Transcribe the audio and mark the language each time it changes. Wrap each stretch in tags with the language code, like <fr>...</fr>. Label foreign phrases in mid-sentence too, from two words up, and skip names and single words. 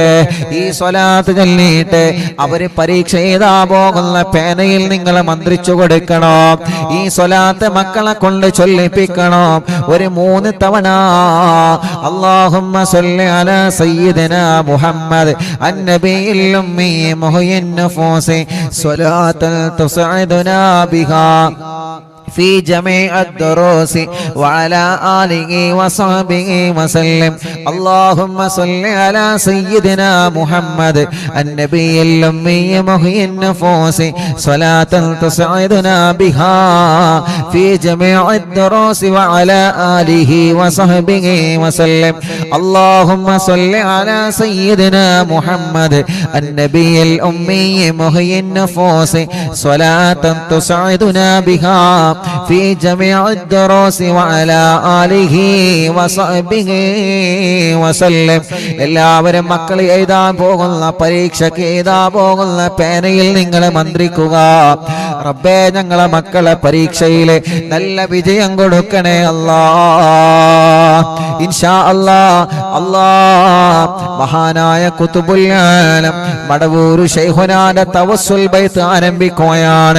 <ml>ഈ സ്വലാത്ത് ചൊല്ലിയിട്ട് അവര് പരീക്ഷ എഴുതാ പോകുന്ന പേനയിൽ നിങ്ങൾ മന്ത്രിച്ചു കൊടുക്കണം. ഈ സ്വലാത്ത് മക്കളെ കൊണ്ട് ചൊല്ലിപ്പിക്കണം. ഒരു 3 തവണ</ml> <ar>اللهم صل على سيدنا محمد النبي الأمي محيي النفوس صلاة تسعدنا بها في جميع الدروس وعلى آله وصحبه وسلم. اللهم صل على سيدنا محمد النبي الأمي محيي النفوس صلاة تسعدنا بها في جميع الدروس وعلى آله وصحبه وسلم. اللهم صل على سيدنا محمد النبي الأمي محيي النفوس صلاة تسعدنا بها في جميع الدروس وعلى آله وصحبه وسلم.</ar> <ml>എല്ലാവരും മക്കൾ എഴുതാൻ പോകുന്ന പരീക്ഷയ്ക്ക് എഴുതാൻ പോകുന്ന പേനയിൽ നിങ്ങൾ മന്ത്രിക്കുക, റബ്ബേ ഞങ്ങളെ മക്കളെ പരീക്ഷയിൽ നല്ല വിജയം കൊടുക്കണേ അല്ലാഹ്.</ml> <ar>إن شاء الله.</ar> <ml>മഹാനായ ഖുതുബുൽ ആലം മടവൂർ ശൈഖുനാന്റെ തവസ്സുൽ ബൈത്ത് ആരംഭിക്കുകയാണ്.</ml>